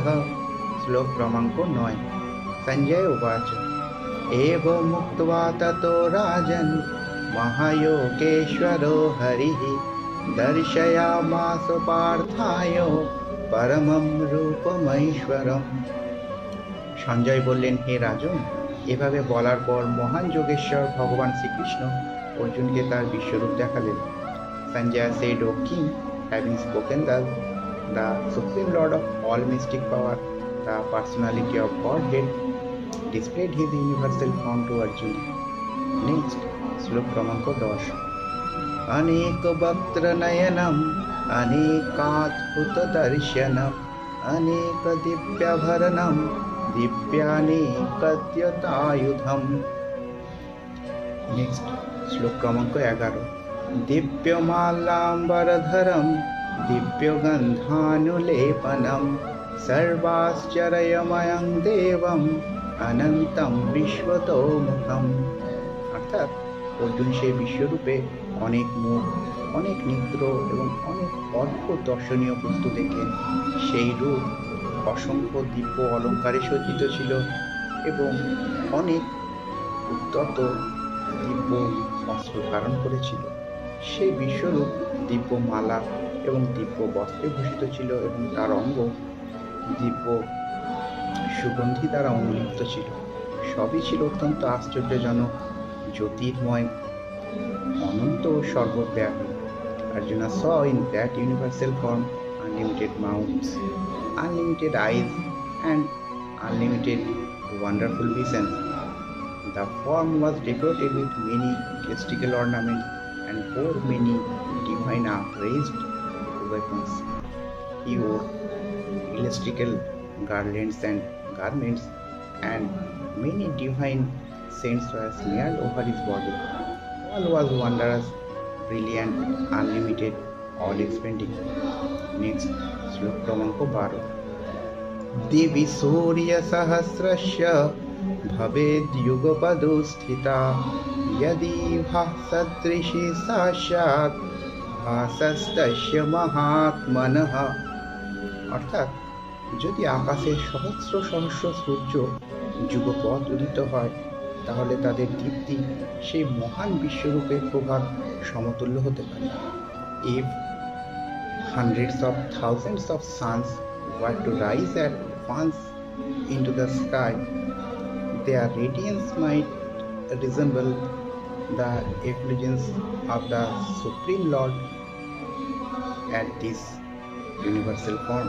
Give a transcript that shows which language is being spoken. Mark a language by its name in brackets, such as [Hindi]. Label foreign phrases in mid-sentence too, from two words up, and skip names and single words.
[Sanskrit] श्लोक क्रमाङ्क 9। संजय उवाच एवमुक्त्वा ततो राजन् महायोगेश्वरो हरिः दर्शयामास पार्थाय परमं रूपमैश्वरम्। [Bangla] সঞ্জয় বললেন, হে রাজন, এভাবে বলার পর মহান যোগেশ্বর ভগবান শ্রীকৃষ্ণ অর্জুনকে তার বিশ্বরূপ দেখালেন। [English] Sanjaya said, O king, having spoken thus, the supreme lord of all mystic power, the personality of Godhead, displayed his universal form to Arjuna. Next, [Sanskrit] শ্লোক क्रमांक 10। अनेक वक्त्र नयनम अनेकाद्भुत दर्शनम अनेक दिव्याभरणम दिव्यानेकद्युतायुधम। नेक्स्ट, श्लोक क्रमांक 11। दिव्यमालाम्बरधरम दिव्यगन्धानुलेपनम सर्वाश्चर्यमयं देवम अनंतम विश्वतोमुखम। [Bangla] অর্থাৎ অর্জুন সেই বিশ্বরূপে অনেক মুখ, অনেক নেত্র এবং অনেক অদ্ভুত দর্শনীয় বস্তু দেখেন। সেই রূপ অসংখ্য দিব্য অলঙ্কারে সজ্জিত ছিল এবং অনেক উদ্ধত দিব্য অস্ত্র ধারণ করেছিল। সেই বিশ্বরূপ দিব্য মালা এবং দিব্য বস্ত্রে ভূষিত ছিল এবং তার অঙ্গ দিব্য সুগন্ধি দ্বারা অনুলিপ্ত ছিল। সবই ছিল অত্যন্ত আশ্চর্যজনক, জ্যোতির্ময়, অনন্ত ও সর্বব্যাপী। [English] Arjuna saw in that universal form unlimited mouths, unlimited eyes, and unlimited wonderful visions. The form was decorated with many mystical ornaments and bore many divine upraised weapons. He wore celestial garlands and garments, and many divine saints were smeared over his body. All was wondrous, brilliant, unlimited, all-expanding. Next, [Sanskrit] श्लोक क्रमांक 12। दिवि सूर्यसहस्रस्य भवेद्युगपदो स्थिता यदि भासदृशी सा स्यात् भासस्तस्य महात्मनः। [Bangla] অর্থাৎ যদি আকাশে সহস্র সহস্র সূর্য যুগপৎ উদিত হয়, তাহলে তাদের দীপ্তি সেই মহান বিশ্বরূপের প্রভাব সমতুল্য হতে পারে। [English] If hundreds of thousands of suns were to rise at once into the sky, their radiance might resemble the effulgence of the Supreme Lord at this universal form.